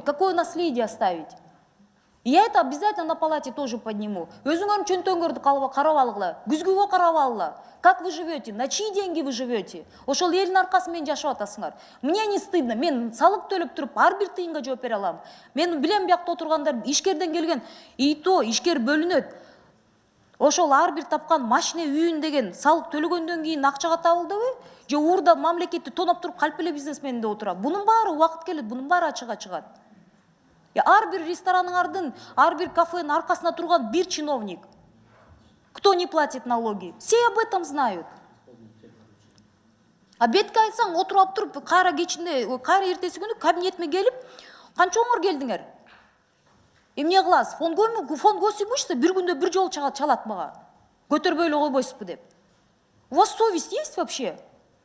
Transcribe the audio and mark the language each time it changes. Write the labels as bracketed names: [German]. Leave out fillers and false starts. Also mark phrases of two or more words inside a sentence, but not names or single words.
[Russian] Какое наследие оставить? Я это обязательно на палате тоже подниму. [Kyrgyz] Өзүңөр чөнтөңөрдү карап алгыла, күзгүгө карап алгыла. [Russian] Как вы живете? На чьи деньги вы живете? [Kyrgyz] Ошол элдин аркасы менен жашап атасыңар. [Russian] Мне не стыдно. [Kyrgyz] Мен салык төлөп туруп ар бир тыйынга жооп бере алам. Мен билем биякта отургандар ишкерден келген. [Russian] И то [Kyrgyz] ишкер бөлүнөт. Ошол ар бир тапкан машина үйүн деген салык төлөгөндөн кийин акчага табылдыбы? Же уурда мамлекетти тоноп туруп калп эле бизнесменде отурат. Бунун баары убакыт келет, бунун баары ачыга чыгат. Ар бир рестораныңардын, ар бир кафенин аркасына турган бир чиновник. [Russian] Кто не платит налоги? Все об этом знают. [Kyrgyz] А бетке айтсаң, отуруп туруп, кайра кечинде, кайра эртеси күнү кабинетиме келип, канчоңор келдиңер? Эмне кыласыз? [Russian] Фон госимущество [Kyrgyz] бир күндө бир жолу чалат мага. Көтөрбөй эле койбойсузбу деп. [Russian] У вас совесть есть вообще?